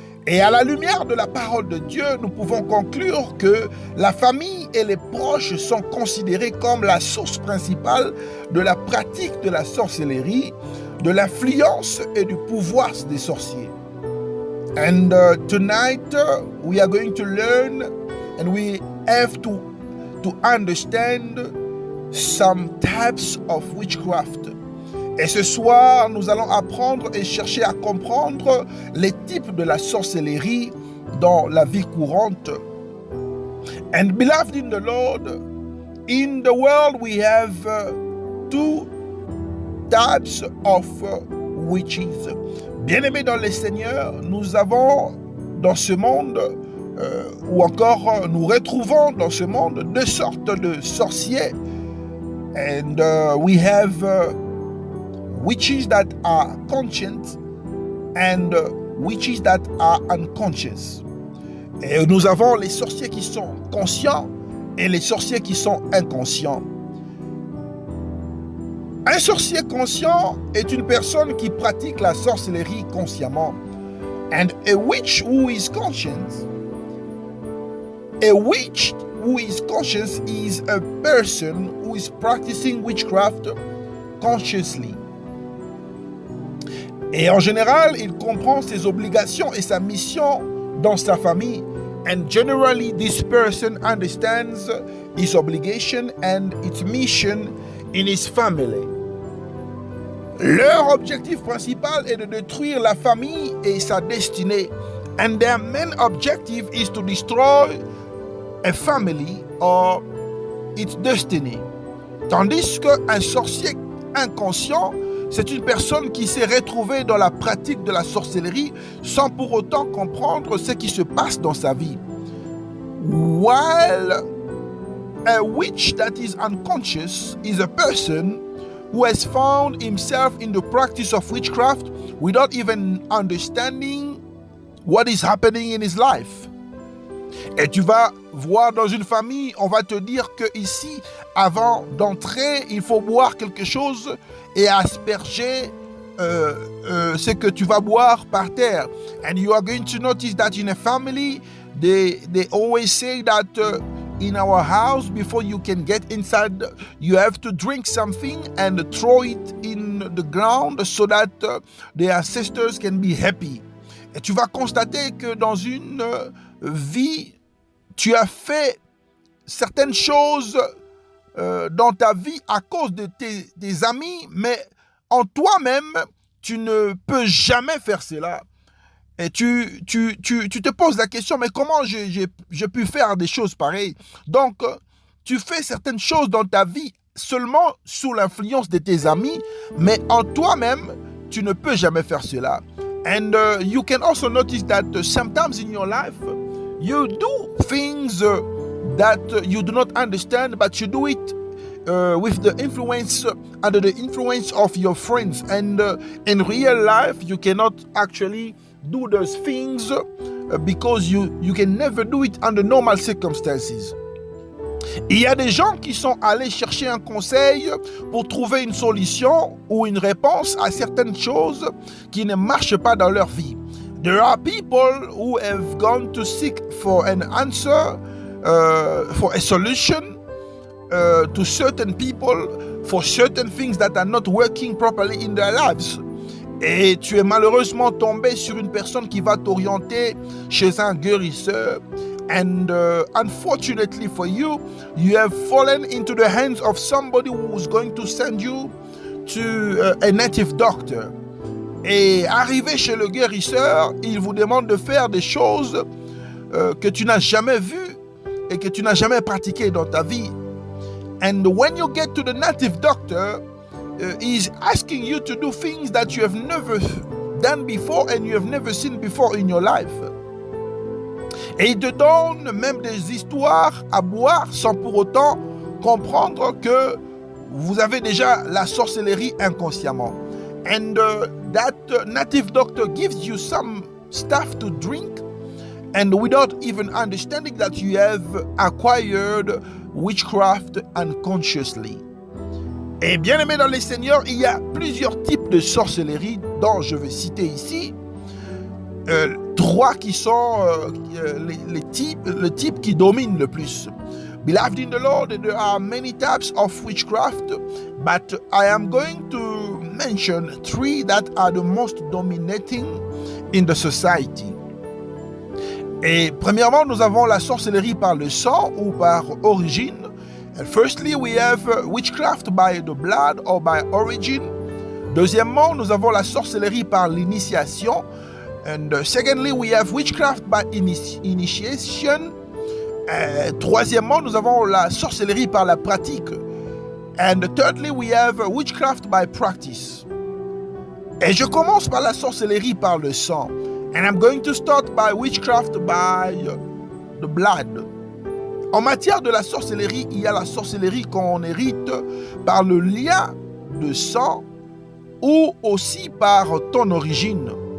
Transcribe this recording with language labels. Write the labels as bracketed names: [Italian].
[French] Et à la lumière de la parole de Dieu, nous pouvons conclure que la famille et les proches sont considérés comme la source principale de la pratique de la sorcellerie, de l'influence et du pouvoir des sorciers. [English] And tonight we are going to learn, and we have to understand some types of witchcraft. [French] Et ce soir, nous allons apprendre et chercher à comprendre les types de la sorcellerie dans la vie courante. [English] And beloved in the Lord, in the world we have two types of witches. [French] Bien-aimés dans le Seigneur, nous avons dans ce monde, ou encore nous retrouvons dans ce monde deux sortes de sorciers. [English] And we have witches that are conscious and witches that are unconscious. [French] Et nous avons les sorciers qui sont conscients et les sorciers qui sont inconscients. Un sorcier conscient est une personne qui pratique la sorcellerie consciemment. [English] And a witch who is conscious, a witch who is conscious is a person who is practicing witchcraft consciously. [French] Et en général, il comprend ses obligations et sa mission dans sa famille. [English] And generally, this person understands his obligation and its mission in his family. [French] Leur objectif principal est de détruire la famille et sa destinée. [English] And their main objective is to destroy a family or its destiny. [French] Tandis qu'un sorcier inconscient, c'est une personne qui s'est retrouvée dans la pratique de la sorcellerie sans pour autant comprendre ce qui se passe dans sa vie. [English] While a witch that is unconscious is a person who has found himself in the practice of witchcraft without even understanding what is happening in his life. [French] Et tu vas voir dans une famille, on va te dire que ici, avant d'entrer, il faut boire quelque chose et asperger ce que tu vas boire par terre. [English] And you are going to notice that in a family, they always say that in our house, before you can get inside, you have to drink something and throw it in the ground so that the ancestors can be happy. [French] Et tu vas constater que dans une vie, tu as fait certaines choses dans ta vie à cause de tes amis, mais en toi-même, tu ne peux jamais faire cela. Et tu te poses la question, mais comment j'ai pu faire des choses pareilles? Donc, tu fais certaines choses dans ta vie seulement sous l'influence de tes amis, mais en toi-même, tu ne peux jamais faire cela. [English] And you can also notice that sometimes in your life, you do things that you do not understand, but you do it with the influence, under the influence of your friends. And in real life, you cannot actually do those things because you can never do it under normal circumstances. [French] Il y a des gens qui sont allés chercher un conseil pour trouver une solution ou une réponse à certaines choses qui ne marchent pas dans leur vie. [English] There are people who have gone to seek for an answer, for a solution to certain people, for certain things that are not working properly in their lives. [French] Et tu es malheureusement tombé sur une personne qui va t'orienter chez un guérisseur. [English] And unfortunately for you, you have fallen into the hands of somebody who is going to send you to a native doctor. [French] Et arrivé chez le guérisseur, il vous demande de faire des choses que tu n'as jamais vues et que tu n'as jamais pratiquées dans ta vie. [English] And when you get to the native doctor, he's asking you to do things that you have never done before and you have never seen before in your life. [French] Et il te donne même des histoires à boire sans pour autant comprendre que vous avez déjà la sorcellerie inconsciemment. [English] And that native doctor gives you some stuff to drink, and without even understanding that you have acquired witchcraft unconsciously. [French] Et bien aimé dans les seigneurs, il y a plusieurs types de sorcellerie dont je vais citer ici. Trois qui sont le type qui domine le plus. [English] Beloved in the Lord, there are many types of witchcraft, but I am going to mention three that are the most dominating in the society. [French] Et premièrement, nous avons la sorcellerie par le sang ou par origine. [English] And firstly, we have witchcraft by the blood or by origin. [French] Deuxièmement, nous avons la sorcellerie par l'initiation. [English] And secondly, we have witchcraft by initiation. [French] Troisièmement, nous avons la sorcellerie par la pratique. [English] And thirdly, we have witchcraft by practice. [French] Et je commence par la sorcellerie par le sang. [English] And I'm going to start by witchcraft by the blood. [French] En matière de la sorcellerie, il y a la sorcellerie qu'on hérite par le lien de sang ou aussi par ton origine.